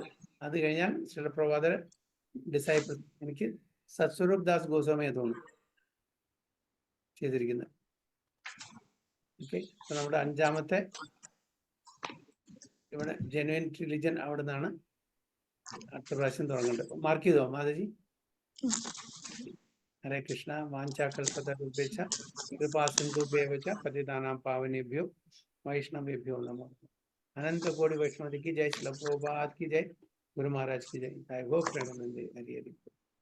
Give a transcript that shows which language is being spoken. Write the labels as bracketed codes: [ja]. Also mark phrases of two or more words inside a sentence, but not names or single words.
[ml] അത് കഴിഞ്ഞാൽ ശ്രീല പ്രഭുപാദ ഡിസൈപ്പിൾ, എനിക്ക് സത്സ്വരൂപ് ദാസ് ഗോസ്വാമിയെ തോന്നുന്നു ചെയ്തിരിക്കുന്നത്. ഓക്കെ, അപ്പൊ നമ്മുടെ അഞ്ചാമത്തെ ഇവിടെ [en] genuine religion [ml] അവിടെ നിന്നാണ് അടുത്ത പ്രാവശ്യം തുടങ്ങേണ്ടത്. മാർക്ക് ചെയ്തോ മാതാജി? [sa] ഹരേ കൃഷ്ണ. വാഞ്ചാകൽപതരുഭ്യശ്ച കൃപാസിന്ധുഭ്യവ ച പതിതാനാം പാവനേഭ്യോ വൈഷ്ണവേഭ്യോ നമോ. [hi] अनंत कोटि वैष्णव की जय, श्रील प्रभुपाद की जय, गुरु महाराज की जय। [bn] गो प्रेमानंद हरि हरि।